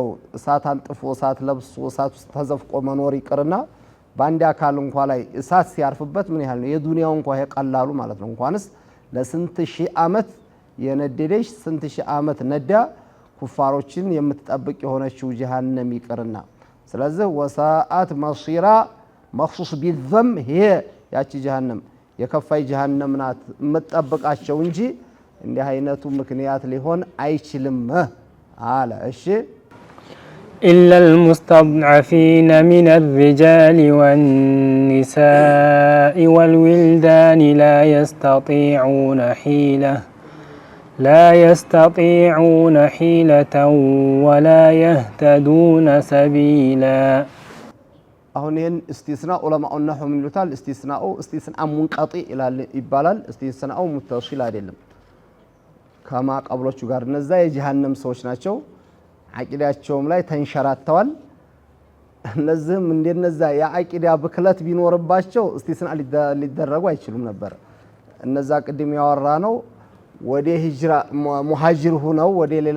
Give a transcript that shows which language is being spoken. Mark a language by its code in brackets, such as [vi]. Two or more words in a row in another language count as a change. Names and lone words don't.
[am] እሳት አንጥፎ እሳት ለብሶ እሳት ውስጥ ተዘፍቆ መኖር ይቅርና በአንድ አካል እንኳ ላይ እሳት ሲያርፍበት ምን ያህል ነው የዱንያው እንኳ ይቀላሉ ማለት ነው። እንኳንስ ለስንት ሺህ ዓመት የነደደች ስንት ሺህ ዓመት ነዳ ኩፋሮችን የምትጠብቅ የሆነችው ጀሃነም ይቅርና። ስለዚህ [ar] وساءت مصيرا [am] መخصوص ቢዘም ይሄ ያቺ ጀሃነም የከፋይ ጀሃነም ናት የምትጠብቃቸው እንጂ እንዲህ አይነቱ ምክንያት ሊሆን አይችልም አለ። እሺ [ar] إلا المستضعفين من الرجال والنساء والولدان لا يستطيعون حيلة ولا يهتدون سبيلا [am] አሁን ይሄን استثناء [ar] علماء النحو [am] ምን ይሉታል? [ar] استثناء منقطع [am] ይባላል። [ar] استثناء متصل [am] አይደለም ከማ ቀብሎቹ ጋር እነዛ የጀሃነም ሰዎች ናቸው። አቂዳቸውም ላይ ተንሸራተዋል። እነዚህም እንደነዛ የአቂዳ ብክለት ቢኖርባቸው እስቲስና ሊደረጉ አይችሉም ነበር። እነዛ ቅድም ያወራ ነው ወደ ሂጅራ ሙሃጅር ሆነው ወደ ሌላ